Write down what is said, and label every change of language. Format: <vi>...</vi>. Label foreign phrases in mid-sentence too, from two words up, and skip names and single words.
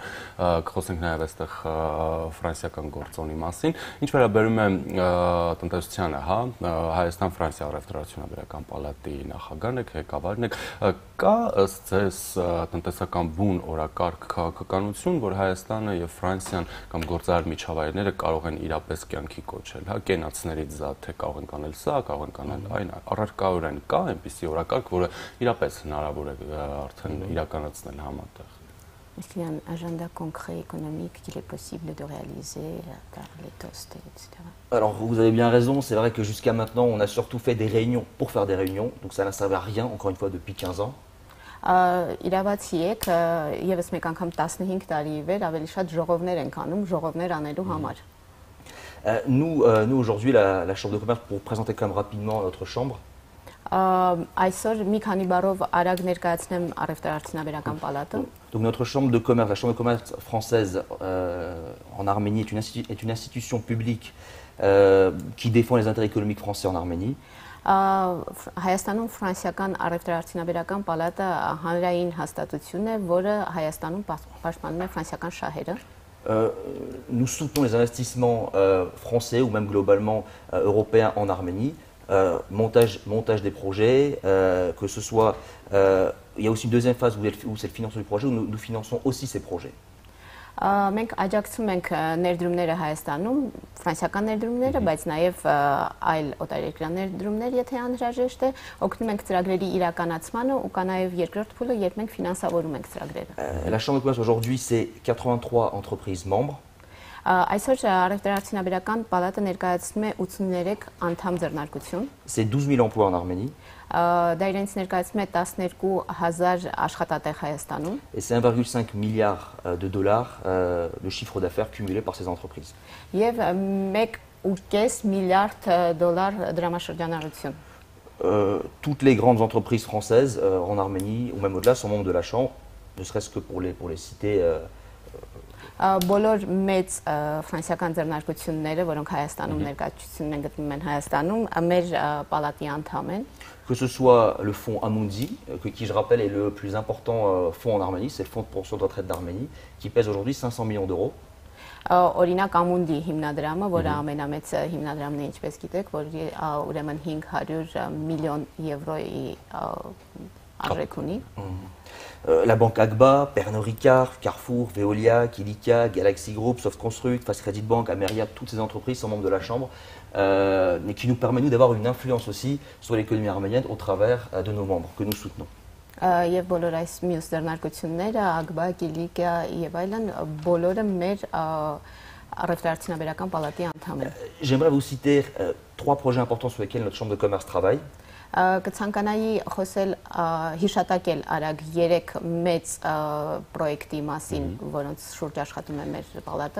<hy>կխոսենք նաեւ այստեղ ֆրանսիական գործոնի մասին, ինչ վերաբերում է տնտեսությանը, հա, Հայաստան-Ֆրանսիա առևտրաչունաբերական պալատի նախագահն եք, ղեկավարն եք, կա ըստ ձեզ տնտեսական բուն օրակարգ քաղաքականություն, որ Հայաստանը եւ Ֆրանսիան կամ գործարար միջավայրները կարող են իրապես կյանքի կոչել, հա, կենացներից զատ, թե կարող են կանել սա, կարող են կանել այն, առարկայորեն կա այնպիսի օրակարգ, որը իրապես հնարավոր է արդեն իրականացնել համատեղ։</hy> <fr>Est-ce qu'il y a un agenda concret économique qu'il est possible de réaliser par les TOST, etc. Alors, vous avez bien raison, c'est vrai que jusqu'à maintenant, on a surtout fait des réunions pour faire des réunions, donc ça n'a servi à rien, encore une fois, depuis 15 ans.</fr> <hy>Իրավացի եք, եւս մեկ անգամ 15 տարի ի վեր ավելի շատ ժողովներ ենք անում, ժողովներ անելու համար։</hy> <fr>Nous aujourd'hui, la Chambre de commerce, pour présenter quand même rapidement notre chambre.</fr> <hy>Այսօր մի քանի բառով արագ ներկայացնեմ առևտրաարդյունաբերական պալատը։</hy> <fr>Donc notre chambre de commerce, la chambre de commerce française en Arménie est une institution publique qui défend les intérêts économiques français en Arménie.</fr> <hy>Հայաստանում ֆրանսիական առևտրաարդյունաբերական պալատը հանրային հաստատություն է, որը Հայաստանում պաշտպանում է ֆրանսիական շահերը։</hy> <fr>Nous soutenons les investissements français ou même globalement européens en Arménie. Montage des projets, que ce soit... il y a aussi une deuxième phase où c'est le financement du projet, où nous finançons aussi ces projets.</fr> <hy>Մենք աջակցում ենք ներդրումները Հայաստանում, ֆրանսիական ներդրումները, բայց նաև այլ օտարերկրյա ներդրումներ, եթե անհրաժեշտ է, օգնում ենք ծրագրերի իրականացմանը ու կա նաև երկրորդ փուլը, երբ մենք ֆինանսավորում ենք ծրագրերը։</hy> <fr>La Chambre de commerce aujourd'hui, c'est 83 entreprises membres.</fr> <hy>Այսօր առևտրաարդյունաբերական պալատը ներկայացնում է 83 անդամ ձեռնարկություն։</hy> <fr>C'est 12 000 emplois en Arménie.</fr> <hy>Դա իրենց ներկայացնում է 12,000 աշխատատեղ Հայաստանում։</hy> <fr>Et c'est 1,5 milliard de dollars de chiffre d'affaires cumulé par ces entreprises.</fr> <hy>Եվ 1,5 միլիարդ դոլար դրամաշրջանառություն։</hy> <fr>Toutes les grandes entreprises françaises en Arménie ou même au-delà sont membres de la Chambre, ne serait-ce que pour les citer.</fr> <hy>Բոլոր մեծ ֆրանսիական ձեռնարկությունները, որոնք Հայաստանում ներկայացում են գտնվում են Հայաստանում, մեր պալատի անդամ են։</hy> <fr>Que ce soit le fonds Amundi, qui je rappelle est le plus important fonds en Arménie, c'est le fonds de pension de retraite d'Arménie, qui pèse aujourd'hui 500 millions d'euros.</fr> <hy>Օրինակ Ամունդի հիմնադրամը, որը ամենամեծ հիմնադրամն է, ինչպես գիտեք, որի ուրեմն 500 միլիոն եվրոյի արժեք ունի։</hy> <fr>La banque Agba, Pernod Ricard, Carrefour, Veolia, Kilikia, Galaxy Group, Soft Construct, Fast Credit Bank, Ameria, toutes ces entreprises sont membres de la Chambre, mais qui nous permet nous d'avoir une influence aussi sur l'économie arménienne au travers de nos membres que nous soutenons.</fr> <hy>Եվ բոլոր այս մյուս ձեռնարկությունները, Agba, Kilikia եւ այլն, բոլորը մեր առևտրաարդյունաբերական պալատի անդամ են։</hy> <fr>J'aimerais vous citer 3 projets importants sur lesquels notre Chambre de commerce travaille.</fr> <hy>Կցանկանայի խոսել հիշատակել արագ 3 մեծ պրոյեկտի մասին, որոնց շուրջ աշխատում է մեր պալատը։</hy>